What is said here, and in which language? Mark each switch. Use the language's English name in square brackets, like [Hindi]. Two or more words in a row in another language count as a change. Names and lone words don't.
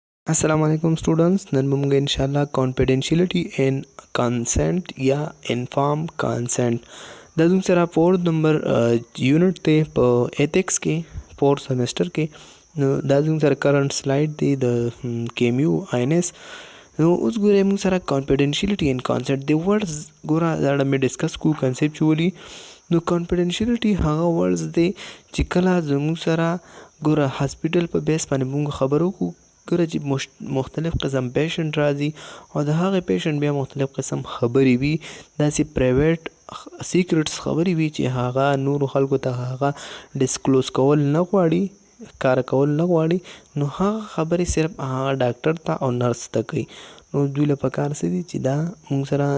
[Pashto] السلام علیکم سټوډنټس نن موږ [Arabic] ان شاء الله [English] confidentiality and consent [Pashto] یا [English] informed consent [Pashto] دا زموږ سره 4 [English] number unit [Pashto] دی په ایتھکس کې 4 سیمسټر کې نو دا زموږ سره [English] current slide [Pashto] دی د KMU INS نو اوس ګورئ موږ سره [English] confidentiality and consent [Pashto] دی ورډز ګوره دا مې ډسکس کو conceptually نو confidentiality هغه ورډز دی چې کله زموږ سره ګوره هاسپیټل په بیس باندې موږ خبرو کو ګوره چې مختلف قسم پیشنټ راځي او د هغې پیشنټ بیا مختلف قسم خبرې وي داسې [English] private secrets [Pashto] خبرې وي چې هغه نورو خلکو ته هغه ډسکلوز کول نه غواړي ښکاره کول نه غواړي نو هغه خبرې صرف هغه ډاکټر ته او نرس ته کوي نو دوی له پکار څه دي چې دا موږ